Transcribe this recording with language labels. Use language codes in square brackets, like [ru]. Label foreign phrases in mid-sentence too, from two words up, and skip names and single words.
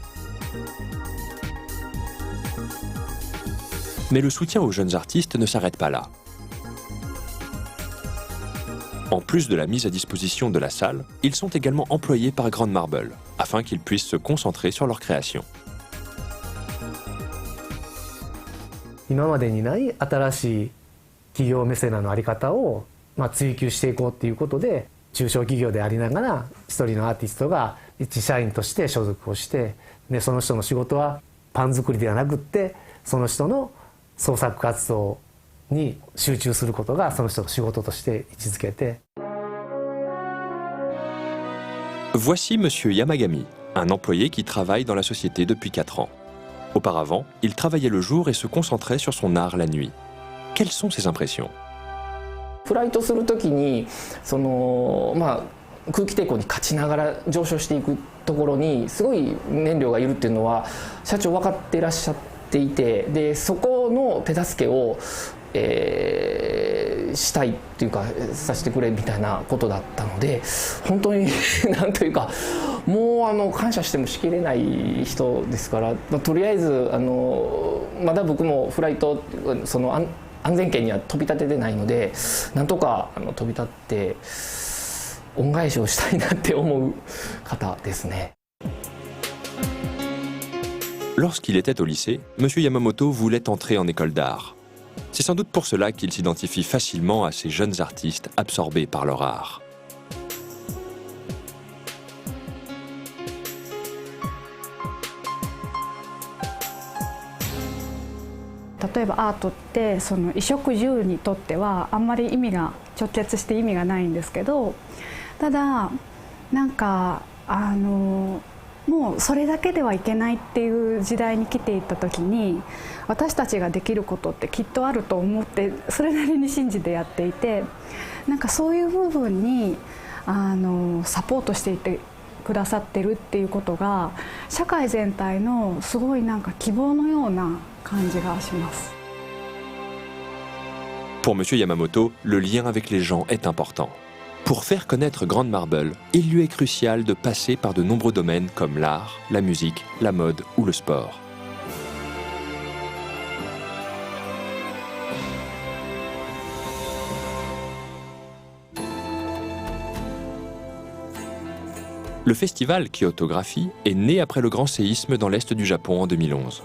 [fr] Mais le soutien aux jeunes artistes ne s'arrête pas là. En plus de la mise à disposition de la salle, ils sont également employés par Grand Marble, afin qu'ils puissent se concentrer sur leur création. [ja] 今までにない新しい企業メセナの在り方を追求していこうっていうことで、中小企業でありながら一人のアーティストが一社員として所属をして、でその人の仕事はパン作りではなくって、その人の創作活動に集中することがその人の仕事として位置づけて。 [fr] Voici Monsieur Yamagami, un employé qui travaille dans la société depuis 4 ans. Auparavant, il travaillait le jour et se concentrait sur son art la nuit. Quelles sont ses impressions? [ja] フライトするときに空気抵抗に勝ちながら上昇していくところにすごい燃料がいるっていうのは社長分かっていらっしゃっていて、でそこの手助けを、したいっていうかさせてくれみたいなことだったので、本当になんというかもう感謝してもしきれない人ですから、とりあえずまだ僕もフライトその安全圏には飛び立ててないので、なんとか飛び立って恩返しをしたいなって思う方ですね。 [fr] Lorsqu'il était au lycée, M. Yamamoto voulait entrer en école d'art. C'est sans doute pour cela qu'il s'identifie facilement à ces jeunes artistes absorbés par leur art. [ja] 例えばアートってその衣食住にとってはあんまり意味が直結して意味がないんですけど、ただなんかもうそれだけではいけないっていう時代に来ていった時に、私たちができることってきっとあると思って、それなりに信じてやっていて、なんかそういう部分にサポートしていてくださってるっていうことが、社会全体のすごいなんか希望のような感じがします。 [fr] Pour M. Yamamoto, le lien avec les gens est important. Pour faire connaître Grande Marble, il lui est crucial de passer par de nombreux domaines comme l'art, la musique, la mode ou le sport. Le festival Kyotographie est né après le grand séisme dans l'est du Japon en 2011.